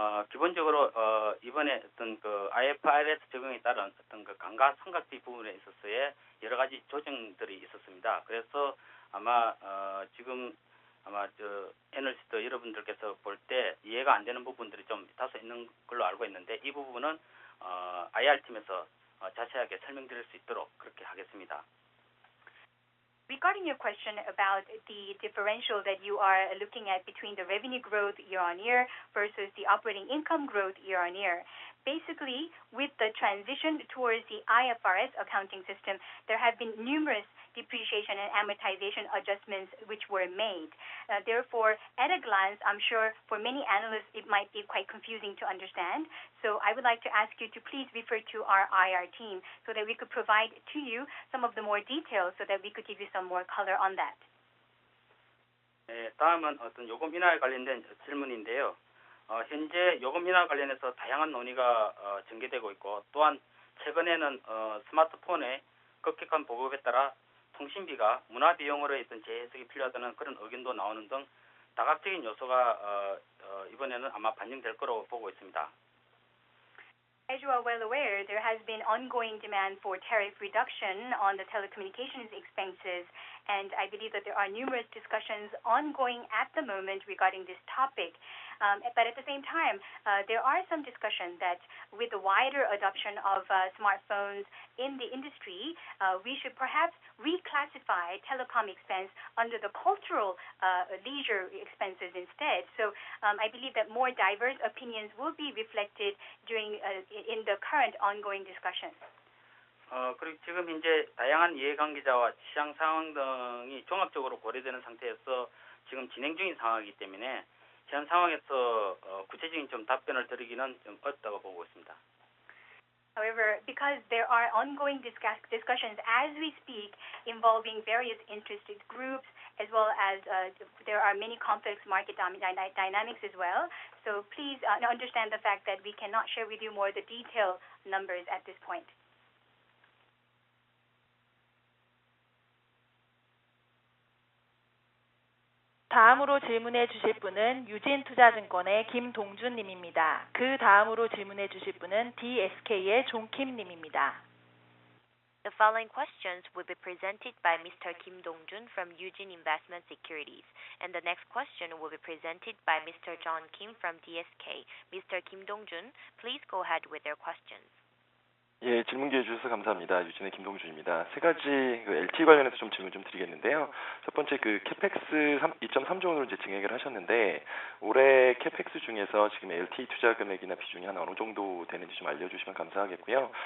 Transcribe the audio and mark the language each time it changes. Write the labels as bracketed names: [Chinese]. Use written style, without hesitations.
[Korean] 기본적으로 이번에 어떤 그 IFRS 적용에 따른 어떤 그 감가상각비 부분에 있어서의 여러 가지 조정들이 있었습니다. 그래서 아마 지금 아마 애널리스트 여러분들께서 볼 때 이해가 안 되는 부분들이 좀 다소 있는 걸로 알고 있는데 이 부분은 IR팀에서 자세하게 설명드릴 수 있도록 그렇게 하겠습니다. [English] Regarding your question about the differential that you are looking at between the revenue growth year on year versus the operating income growth year on year, basically with the transition towards the IFRS accounting system, there have been numerous depreciation and amortization adjustments which were made. Therefore, at a glance, I'm sure for many analysts it might be quite confusing to understand. So I would like to ask you to please refer to our IR team so that we could provide to you some of the more details so that we could give you some more color on that. [Korean] 네, 다음은 어떤 요금 인하에 관련된 질문인데요. 현재 요금 인하 관련해서 다양한 논의가 전개되고 있고 또한 최근에는 스마트폰의 급격한 보급에 따라 통신비가 문화 비용으로의 어떤 재해석이 필요하다는 그런 의견도 나오는 등 다각적인 요소가 이번에는 아마 반영될 거로 보고 있습니다. [English] As you are well aware, there has been ongoing demand for tariff reduction on the telecommunications expenses, and I believe that there are numerous discussions ongoing at the moment regarding this topic. But at the same time, there are some discussion that with the wider adoption of smartphones in the industry, we should perhaps reclassify telecom expense under the cultural leisure expenses instead. So I believe that more diverse opinions will be reflected during in the current ongoing discussions. [Korean] 그리고 지금 현재 다양한 이해관계자와 시장 상황 등이 종합적으로 고려되는 상태에서 지금 진행 중인 상황이기 때문에 현 상황에서 구체적인 좀 답변을 드리기는 좀 어렵다고 보고 있습니다. [English] However, because there are ongoing discussions as we speak involving various interested groups, as well as there are many complex market dynamics as well. So please understand the fact that we cannot share with you more the detailed numbers at this point. [Korean] 다음으로 질문해 주실 분은 유진투자증권의 김동준 님입니다. 그 다음으로 질문해 주실 분은 DSK의 존킴 님입니다. [English] The following questions will be presented by Mr. Kim Dong-jun from Eugene Investment Securities, and the next question will be presented by Mr. John Kim from DSK. Mr. Kim Dong-jun, please go ahead with your questions. [Korean] 예, 질문 기회 주셔서 감사합니다. 유진의 김동준입니다. 세 가지 LTE 관련해서 좀 질문 좀 드리겠는데요. 첫 번째 캐펙스 2.3조 원으로 이제 증액을 하셨는데 올해 캐펙스 중에서 지금 LTE 투자 금액이나 비중이 한 어느 정도 되는지 좀 알려주시면 감사하겠고요.